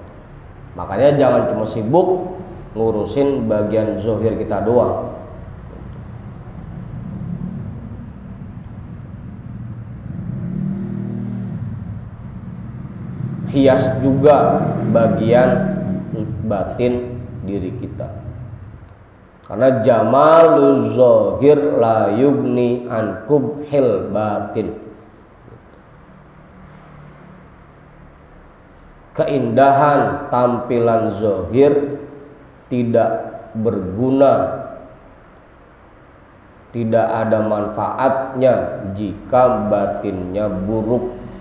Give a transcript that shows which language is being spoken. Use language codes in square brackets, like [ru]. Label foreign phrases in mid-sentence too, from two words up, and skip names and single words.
[id] Makanya jangan cuma sibuk ngurusin bagian zohir kita doang. Hias juga bagian batin diri kita. [ar] Karena جمال الظاهر لا يغني عن قبح الباطن. [id] Keindahan tampilan zahir tidak berguna tidak ada manfaatnya jika batinnya buruk.